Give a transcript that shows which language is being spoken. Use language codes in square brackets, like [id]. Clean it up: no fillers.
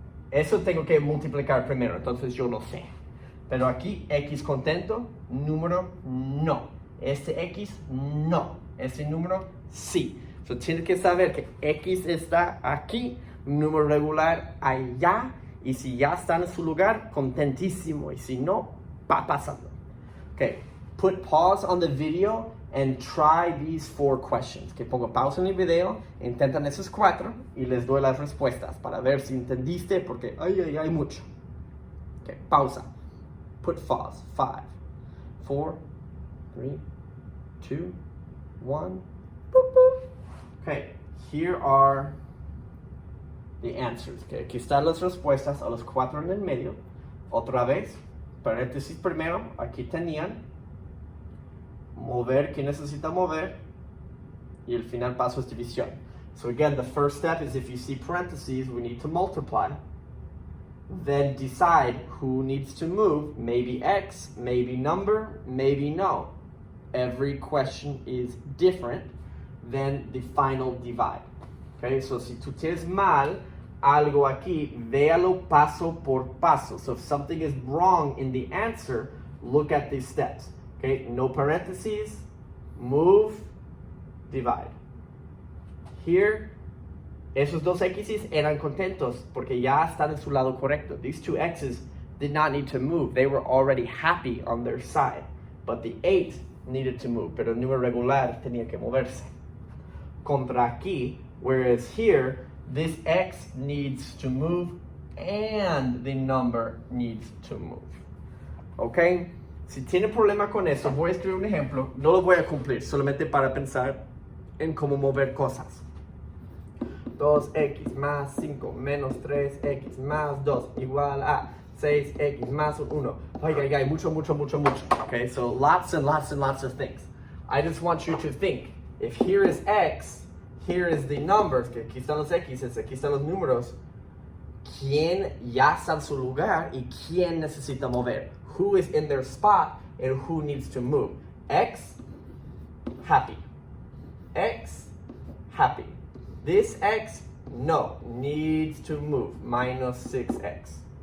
[es] Eso tengo que multiplicar primero, entonces yo lo sé. Pero aquí, X contento, número no. Este X no. Este número sí. So, tienes que saber que X está aquí, número regular allá, y si ya está en su lugar, contentísimo. Y si no, va pasando. [en] Okay, put pause on the video and try these 4 questions. [es] Que pongo pausa en el video, intentan esos 4 y les doy las respuestas para ver si entendiste, porque hay mucho. [en] Okay, [es] pausa. [en] Put pause. 5, 4, 3, 2, 1. Boop, boop. Okay, here are the answers. [es] Okay, aquí están las respuestas a los 4 en el medio. Otra vez, paréntesis primero, aquí tenían mover, ¿quién necesita mover? Y el final paso es división. [en] So again, the first step is if you see parentheses, we need to multiply. Then decide who needs to move. Maybe X, maybe number, maybe no. Every question is different. Then the final divide. [es] Okay, so si tú tienes mal algo aquí, véalo paso por paso. [en] So if something is wrong in the answer, look at these steps. Okay, no parentheses, move, divide. Here, [es] Esos dos x's eran contentos porque ya están en su lado correcto. [en] These two x's did not need to move. They were already happy on their side. But the 8 needed to move. [es] Pero el número regular tenía que moverse. Contra aquí, [en] whereas here, this x needs to move and the number needs to move. ¿Ok? [es] Si tiene problema con eso, voy a escribir un ejemplo. No lo voy a cumplir, solamente para pensar en cómo mover cosas. 2x más 5 menos 3x más 2 igual a 6x más 1. Ay, mucho. [en] Okay, so lots and lots of things. I just want you to think, if here is x, here is the numbers, [es] que aquí están los x's, aquí están los números, ¿quién ya está en su lugar y quién necesita mover? [en] Who is in their spot and who needs to move? X, happy. X, happy. This x, no, needs to move, minus 6x.